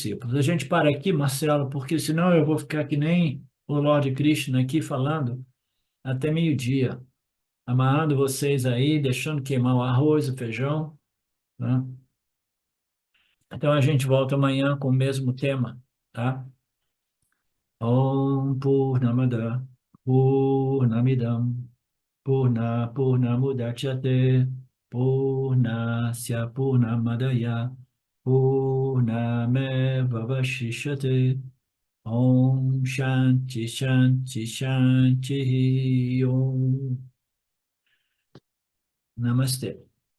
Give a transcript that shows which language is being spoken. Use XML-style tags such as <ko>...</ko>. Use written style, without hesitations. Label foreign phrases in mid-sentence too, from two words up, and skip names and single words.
<pt>A gente para aqui, Marcelo, porque senão eu vou ficar que nem o Lord Krishna aqui falando até meio-dia, amarrando vocês aí, deixando queimar o arroz, o feijão, né? Então a gente volta amanhã com o mesmo tema, tá?</pt> <sa>ॐ पूर्णमदः पूर्णमिदं पूर्णमुदच्यते पूर्णस्य पूर्णमादाय पूर्णमेव वशिष्यते ॐ शान्तिः शान्तिः शान्तिः ॐ नमस्ते.</sa>